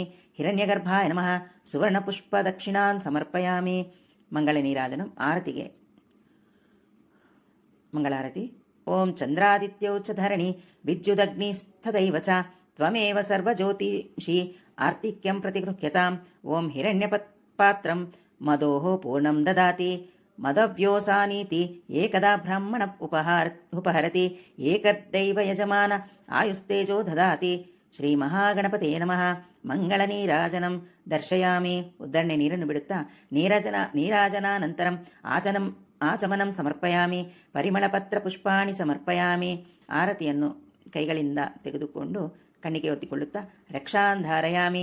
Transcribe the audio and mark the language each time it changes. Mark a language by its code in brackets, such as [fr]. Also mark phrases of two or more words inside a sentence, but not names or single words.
[sa] ಹಿರಣ್ಯಗರ್ಭಾಯ ನಮಃ ಸುವರ್ಣಪುಷ್ಪ ದಕ್ಷಿಣಾನ್ ಸಮರ್ಪಯಾಮಿ. ಮಂಗಳ ನೀರಾಜನಂ. [kn] ಆರತಿಗೆ ಮಂಗಳಾರತಿ. [sa] ಓಂ ಚಂದ್ರಾದಿತ್ಯೌ ಚ ಧರಣಿ ವಿದ್ಯುದಗ್ನಿಸ್ಥದೈವ ಚ ತ್ವಮೇವ ಸರ್ವಜ್ಯೋತಿಷಿ ಆರ್ತಿಕ್ಯಂ ಪ್ರತಿಗೃಹ್ಯತಾಂ. ಓಂ ಹಿರಣ್ಯಪಾತ್ರಂ ಮದೋಃ ಪೂರ್ಣಂ ದದಾತಿ ಮದವ್ಯೋಸಾನೀತಿ ಏಕದಾ ಬ್ರಾಹ್ಮಣ ಉಪಹರತಿ ಏಕದೈವ ಯಜಮಾನ ಆಯುಸ್ತೇಜೋ ದದಾತಿ. ಶ್ರೀ ಮಹಾಗಣಪತೇ ನಮಃ. ಮಂಗಳ ನೀರಾಜನಂ ದರ್ಶಯಾಮಿ. [kn] ಉದ್ದರಣೆ ನೀರನ್ನು ಬಿಡುತ್ತಾ [sa] ನೀರಾಜನಾನಂತರಂ ಆಚಮನಂ ಸಮರ್ಪಯಾಮಿ. ಪರಿಮಳಪತ್ರ ಪುಷ್ಪಾಣಿ ಸಮರ್ಪಯಾಮಿ. [kn] ಆರತಿಯನ್ನು ಕೈಗಳಿಂದ ತೆಗೆದುಕೊಂಡು ಕಣ್ಣಿಗೆ ಒತ್ತಿಕೊಳ್ಳುತ್ತಾ [sa] ರಕ್ಷಾನ್ ಧಾರಯಾಮಿ.